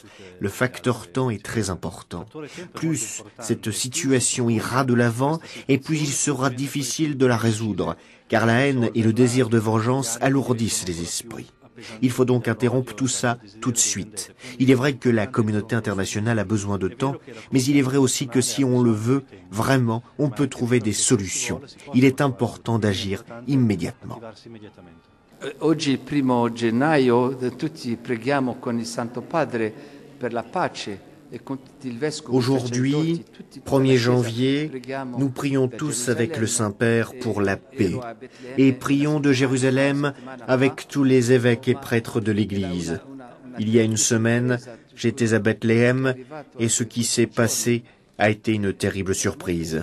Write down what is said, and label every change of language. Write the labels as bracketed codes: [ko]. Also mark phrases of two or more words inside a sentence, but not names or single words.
[fr] Le facteur temps est très important. Plus cette situation ira de l'avant, et plus il sera difficile de la résoudre, car la haine et le désir de vengeance alourdissent les esprits. Il faut donc interrompre tout ça tout de suite. Il est vrai que la communauté internationale a besoin de temps, mais il est vrai aussi que si on le veut, vraiment, on peut trouver des solutions. Il est important d'agir immédiatement. [it] Oggi, il 1° gennaio, tutti preghiamo con il Santo Padre per la pace. [fr] Aujourd'hui, 1er janvier, nous prions tous avec le Saint-Père pour la paix et prions de Jérusalem avec tous les évêques et prêtres de l'Église. Il y a une semaine, j'étais à Bethléem et ce qui s'est passé a été une terrible surprise.